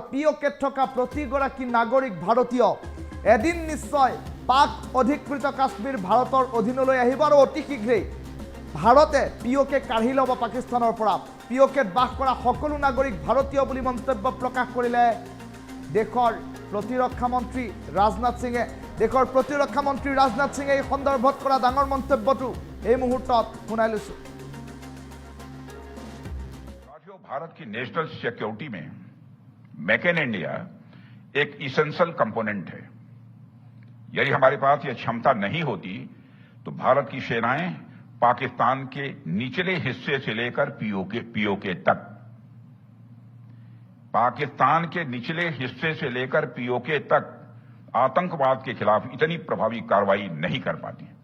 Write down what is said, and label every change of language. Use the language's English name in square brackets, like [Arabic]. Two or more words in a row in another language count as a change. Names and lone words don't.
[Assamese] পিওকে থকা প্ৰতিগৰাকী নাগৰিক ভাৰতীয় এদিন নিশ্চয় পাক অধিকৃত কাশ্মীৰ ভাৰতৰ অধীনলৈ আহিব আৰু অতি শীঘ্ৰেই ভাৰতে পিওকে কাঢ়ি ল'ব পাকিস্তানৰ পৰা পিওকেত বাস কৰা সকলো নাগৰিক ভাৰতীয় বুলি মন্তব্য প্ৰকাশ কৰিলে দেশৰ প্ৰতিৰক্ষা মন্ত্ৰী ৰাজনাথ সিঙে দেশৰ প্ৰতিৰক্ষা মন্ত্ৰী ৰাজনাথ সিঙে এই সন্দৰ্ভত কৰা ডাঙৰ মন্তব্যটো এই মুহূৰ্তত শুনাই লৈছো [Hindi] भारत की [English] national security [Hindi] में मेक इन इंडिया एक [English] essential component [Hindi] है यदि हमारे पास यह क्षमता नहीं होती तो भारत की सेनाएं पाकिस्तान के निचले हिस्से से लेकर पीओके तक पाकिस्तान के निचले हिस्से से लेकर पीओके तक आतंकवाद के खिलाफ इतनी प्रभावी कार्रवाई नहीं कर पाती